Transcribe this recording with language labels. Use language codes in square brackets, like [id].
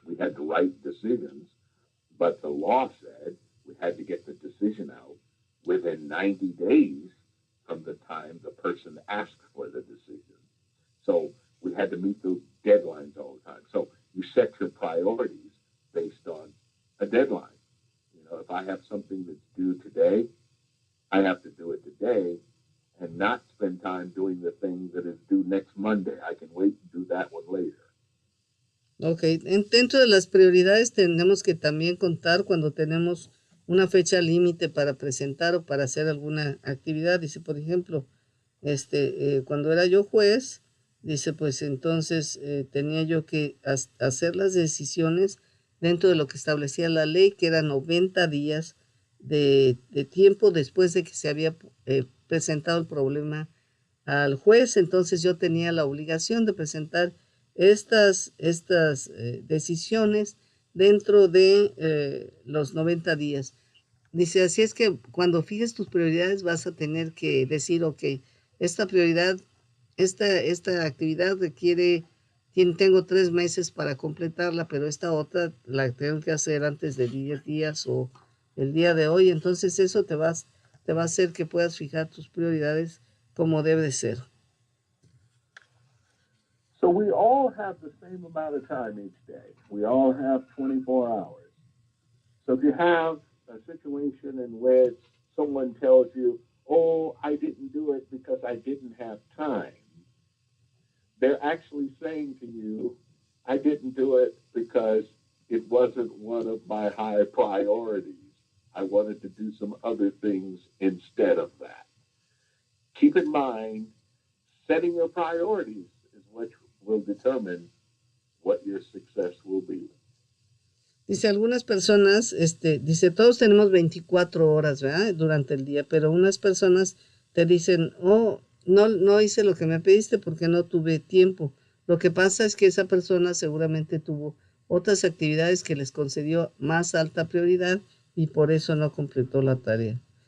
[en] We had to write decisions, but the law said we had to get the decision out within 90 days from the time the person asked for the decision. So we had to meet those deadlines all the time. So you set your priorities based on a deadline. You know, if I have something that's due today, I have to do it today and not spend time doing the thing that is due next Monday. I can wait and do that one later. [es] Ok, dentro de las prioridades tenemos que también contar cuando tenemos una fecha límite para presentar o para hacer alguna actividad. Dice, por ejemplo, cuando era yo juez, dice, pues entonces tenía yo que hacer las decisiones dentro de lo que establecía la ley, que eran 90 días de tiempo después de que se había presentado el problema al juez. Entonces yo tenía la obligación de presentar estas decisiones dentro de los 90 días. Dice, así es que cuando fijes tus prioridades vas a tener que decir, ok, esta prioridad, esta actividad requiere, tengo 3 meses para completarla, pero esta otra la tengo que hacer antes de 10 días o el día de hoy. Entonces eso te va a hacer que puedas fijar tus prioridades como debe de ser. [en] So we all have the same amount of time each day. We all have 24 hours. So if you have a situation in which someone tells you, oh, I didn't do it because I didn't have time, they're actually saying to you, I didn't do it because it wasn't one of my high priorities. I wanted to do some other things instead of that. Keep in mind, setting your priorities is what will determine what your success will be. [es] Dice, algunas personas, dice, todos tenemos 24 horas, ¿verdad? Durante el día, pero unas personas te dicen, oh, no hice lo que me pediste porque no tuve tiempo. Lo que pasa es que esa persona seguramente tuvo otras actividades que les concedió más alta prioridad y por eso no completó la tarea.